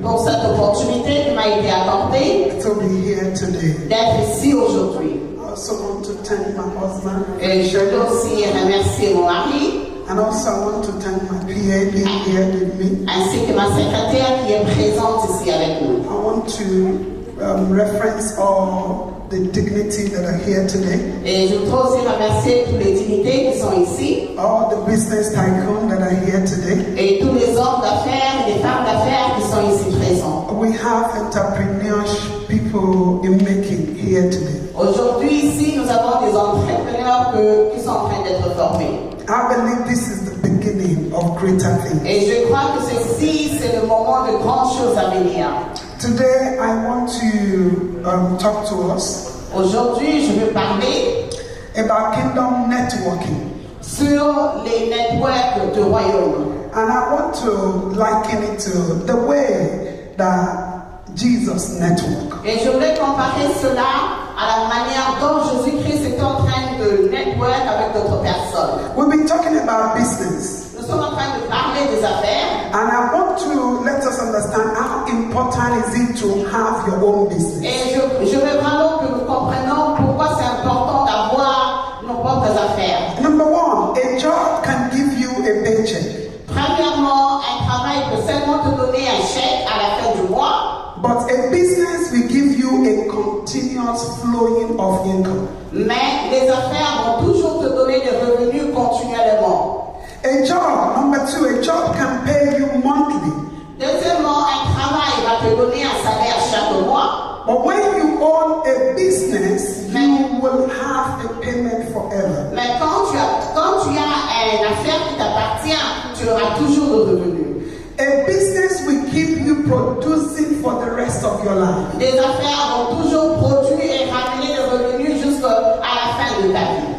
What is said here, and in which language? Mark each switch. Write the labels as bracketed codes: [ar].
[fr] pour cette opportunité qui m'a été accordée [en] to be here today. [fr] d'être ici aujourd'hui. [en] I also want to thank my husband. [fr] Et je veux aussi remercier mon mari, [en] And also I want to thank my PA being here with me. [fr] ainsi que ma secrétaire qui est présente ici avec nous. [en] I want to reference all the dignity that are here today. [fr] Et je voudrais aussi remercier tous les dignités qui sont ici, [en] All the business tycoons that are here today. [fr] et tous les hommes d'affaires et les femmes d'affaires qui sont ici présents. [en] We have entrepreneurs, people in making here today. [fr] Aujourd'hui, ici, nous avons des entrepreneurs qui sont en train d'être formés. [en] I believe this is the beginning of greater things. [fr] Et je crois que ceci, c'est le moment de grandes choses à venir. [en] Today I want to talk to us [fr] Aujourd'hui, je veux parler [en] about kingdom networking. [fr] sur les networks du royaume. [en] And I want to liken it to the way that Jesus networked. [fr] Et je voulais comparer cela à la manière dont Jésus-Christ est en train de network avec d'autres personnes. [en] We've been talking about business. [fr] Nous sommes en train de parler des affaires. [en] And I want to let us understand how important is it to have your own business. [fr] Et je veux vraiment que nous comprenions pourquoi c'est important d'avoir nos propres affaires. [en] Number one, a job can give you a paycheck. [fr] Premièrement, un travail peut seulement te donner un chèque à la fin du mois. [en] But a business will give you a continuous flowing of income. [fr] Mais les affaires vont toujours te donner des revenus continuellement. [en] A job, number two, a job can pay you monthly. [fr] Deuxièmement, un travail va te donner un salaire chaque mois. [en] But when you own a business, you will have a payment forever. [fr] Mais quand tu as une affaire qui t'appartient, tu auras toujours de revenus. [en] A business will keep you producing for the rest of your life. [fr] Les affaires vont toujours produire et ramener des revenus jusqu'à la fin de ta vie.